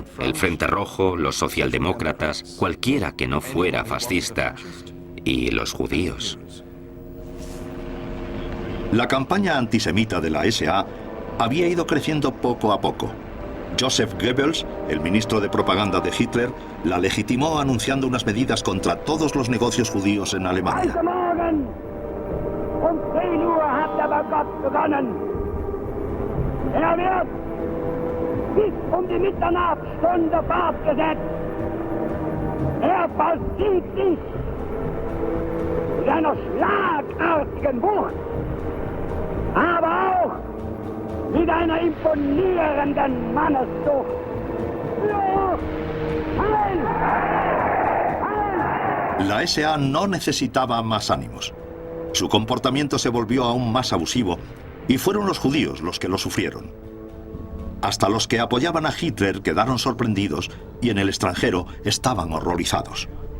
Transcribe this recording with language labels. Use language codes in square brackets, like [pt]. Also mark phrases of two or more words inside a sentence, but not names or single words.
[es] El Frente Rojo, los socialdemócratas, cualquiera que no fuera fascista, y los judíos. La campaña antisemita de la SA había ido creciendo poco a poco. Joseph Goebbels, el ministro de propaganda de Hitler, la legitimó anunciando unas medidas contra todos los negocios judíos en Alemania. [de] Bis die Mitternachtsstunde fortgesetzt. Vollzieht sich mit einer schlagartigen Wucht, aber auch mit einer imponierenden Manneszucht. [es] La SA no necesitaba más ánimos. Su comportamiento se volvió aún más abusivo y fueron los judíos los que lo sufrieron. Hasta los que apoyaban a Hitler quedaron sorprendidos y en el extranjero estaban horrorizados.